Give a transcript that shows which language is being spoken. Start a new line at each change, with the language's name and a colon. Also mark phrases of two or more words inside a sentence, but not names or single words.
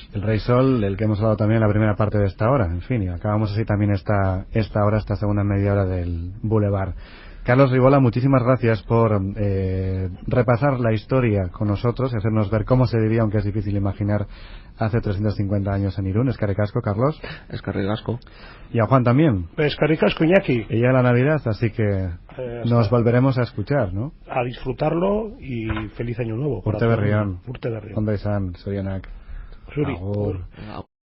Spanish: El rey Sol, del que hemos hablado también en la primera parte de esta hora, en fin, y acabamos así también esta segunda media hora del Boulevard. Carlos Ribola, muchísimas gracias por repasar la historia con nosotros y hacernos ver cómo se vivía, aunque es difícil imaginar, hace 350 años en Irún.
Basque: Eskerrik asko, Carlos. Eskerrik asko.
Spanish: Y a Juan también.
Basque: Eskerrik asko, Iñaki.
Spanish: Y ya la Navidad, así que nos volveremos a escuchar, ¿no? A disfrutarlo y feliz año nuevo.
Basque: Urte berrian. Urte berrian. Ondo izan, zorionak. Zuri. Agur.